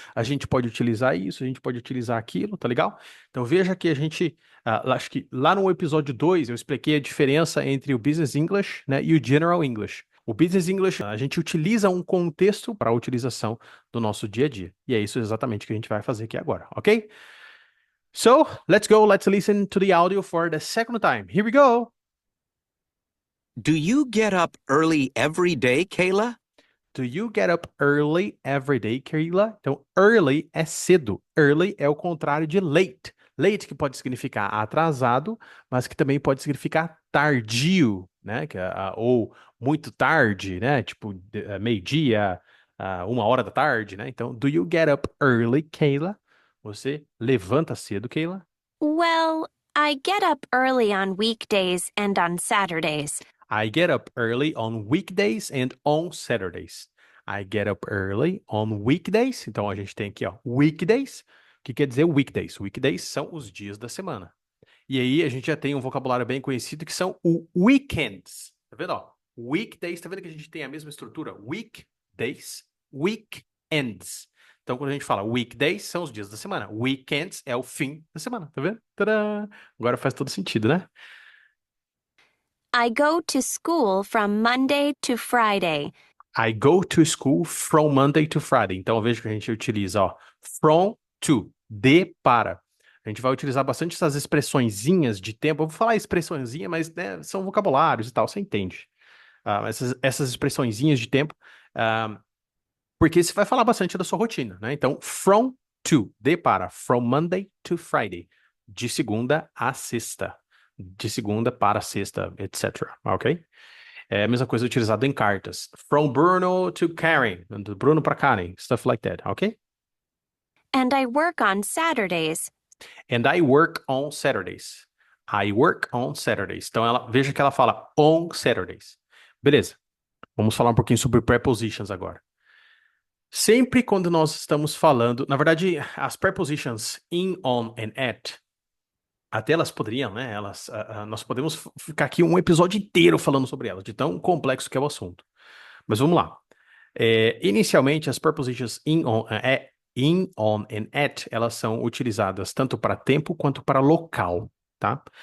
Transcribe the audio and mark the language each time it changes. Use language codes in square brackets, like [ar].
[pt] A gente pode utilizar isso, a gente pode utilizar aquilo, tá legal? Então veja que a gente, acho que lá no episódio 2 eu expliquei a diferença entre o Business English, né, e o General English. O Business English, a gente utiliza um contexto para a utilização do nosso dia a dia. E é isso exatamente que a gente vai fazer aqui agora, ok? [en] So, let's go, let's listen to the audio for the second time. Here we go! Do you get up early every day, Kayla? Do you get up early every day, Keila? [pt] Então, early é cedo. Early é o contrário de late. Late que pode significar atrasado, mas que também pode significar tardio, né? Ou muito tarde, né? Tipo, meio-dia, 1 hora da tarde, né? Então, [en] do you get up early, Keila? [pt] Você levanta cedo, Keila? [en] Well, I get up early on weekdays and on Saturdays. I get up early on weekdays and on Saturdays. I get up early on weekdays. [pt] Então a gente tem aqui, ó, weekdays. O que quer dizer weekdays? Weekdays são os dias da semana. E aí a gente já tem um vocabulário bem conhecido que são o weekends. Tá vendo, ó? Weekdays, tá vendo que a gente tem a mesma estrutura? Weekdays, weekends. Então quando a gente fala weekdays são os dias da semana. Weekends é o fim da semana, tá vendo? Tadã! Agora faz todo sentido, né? [en] I go to school from Monday to Friday. I go to school from Monday to Friday. [pt] Então, veja que a gente utiliza, ó, from to, de para. A gente vai utilizar bastante essas expressõezinhas de tempo. Eu vou falar expressõezinha, mas né, são vocabulários e tal, você entende. Essas expressõezinhas de tempo, porque você vai falar bastante da sua rotina, né? Então, from to, de para, [en] from Monday to Friday, [pt] de segunda a sexta, de segunda para sexta, etc. Ok? É a mesma coisa utilizada em cartas. [en] From Bruno to Karen. [pt] Do Bruno para Karen. [en] Stuff like that, ok? And I work on Saturdays. And I work on Saturdays. I work on Saturdays. [pt] Então, veja que ela fala [en] on Saturdays. [pt] Beleza. Vamos falar um pouquinho sobre prepositions agora. Sempre quando nós estamos falando... Na verdade, as prepositions in, on and at... Até elas poderiam, né? Nós podemos ficar aqui um episódio inteiro falando sobre elas, de tão complexo que é o assunto. Mas vamos lá. Inicialmente, as prepositions in, on and at, elas são utilizadas tanto para tempo quanto para local, tá?